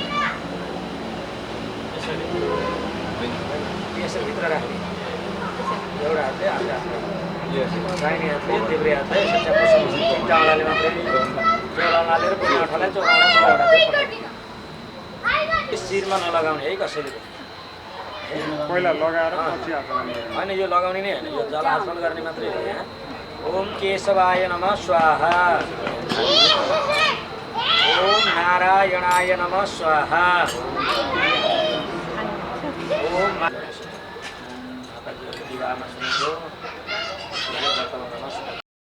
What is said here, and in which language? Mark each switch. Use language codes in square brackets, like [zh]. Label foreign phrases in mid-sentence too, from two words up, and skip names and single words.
[ne] यसरी यसरी भित्र राख्ने एउटा हातले अर्को हातले दाहिने हातले देब्रे हातले तिनवटा औँलाले मात्रै चौरा औँलाले बुढी औँठालाई चौरा औँला शिरमा नलगाउने है कसैले पहिला लगाएर पछि हात लगाउने होइन यो लगाउने नै होइन यो जल आचमन गर्ने मात्रै हो यहाँ [sa] ओम केशवाय नमः स्वाहा ओम नारायणाय नमः स्वाहा [ne] ओम माताजीको विवाहमा सुनेको नमस्कार